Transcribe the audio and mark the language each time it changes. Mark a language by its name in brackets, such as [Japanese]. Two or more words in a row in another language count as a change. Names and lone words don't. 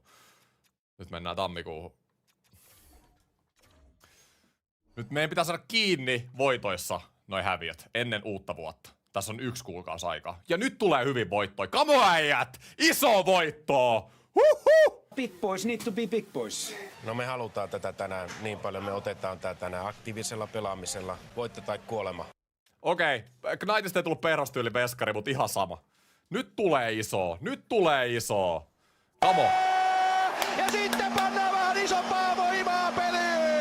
[Finnish] Nyt mennään tammikuuhun. Nyt meidän pitää saada kiinni voitoissa noi häviöt ennen uutta vuotta. Tässä on 1 kuukausi aikaa. Ja nyt tulee hyvin voittoja. Kamo äijät! Iso voittoa! Huhhuh! [English] Big boys need to be big boys. [Finnish] No me halutaan tätä tänään niin paljon, me otetaan tää tänään aktiivisella pelaamisella. Voitto tai kuolema. Okei, Knightista ei tullut perhostyyli veskari, mutta ihan sama. Nyt tulee iso. Kamo. Ja sitten pannaan vähän isompaa voimaa peliin!